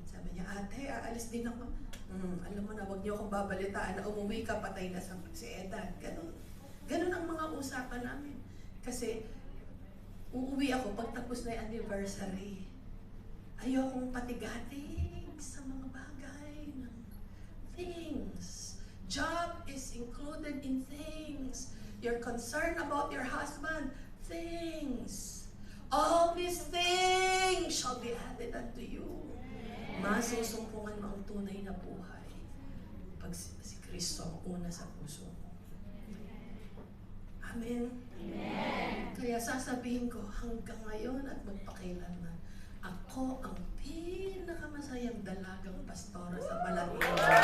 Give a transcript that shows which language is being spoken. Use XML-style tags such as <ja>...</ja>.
<tl>Sabi niya, ate, aalis din ako. Alam mo na, huwag niyo akong babalitaan na umuwi ka, patay na si Edan. Ganun ang mga usapan namin. Kasi, uuwi ako pag tapos na yung anniversary. Ayokong patigatig sa mga bagay ng things.</tl> <en>Job is included in things. You're concerned about your husband. Things. All these things shall be added unto you.</en> <tl>Masusumpungan mo ang tunay na buhay pag si Kristo ang una sa puso mo. Amen? Amen. Kaya sasabihin ko hanggang ngayon at magpakailanman, ako ang pinakamasayang dalagang pastora sa Balatiwan.</tl>